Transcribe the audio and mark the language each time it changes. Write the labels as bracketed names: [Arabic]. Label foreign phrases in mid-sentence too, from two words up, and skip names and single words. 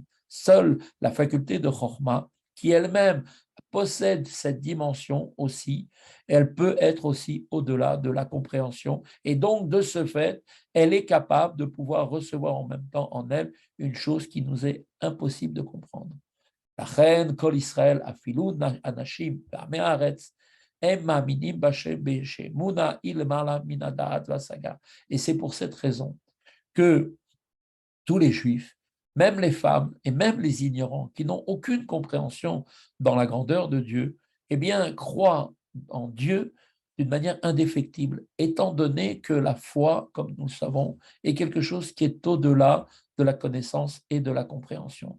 [French] Seule la faculté de Chokhmah, qui elle-même possède cette dimension aussi, elle peut être aussi au-delà de la compréhension, et donc, de ce fait, elle est capable de pouvoir recevoir en même temps en elle une chose qui nous est impossible de comprendre. [Hebrew] לכן כל ישראל, אפילו אנשים בעמי הארץ, הם מאמינים בשם שאמונה היא למעלה מן הדעת והשגה. [French] Et c'est pour cette raison que tous les juifs, même les femmes et même les ignorants qui n'ont aucune compréhension dans la grandeur de Dieu, eh bien, croient en Dieu d'une manière indéfectible, étant donné que la foi, comme nous le savons, est quelque chose qui est au-delà de la connaissance et de la compréhension.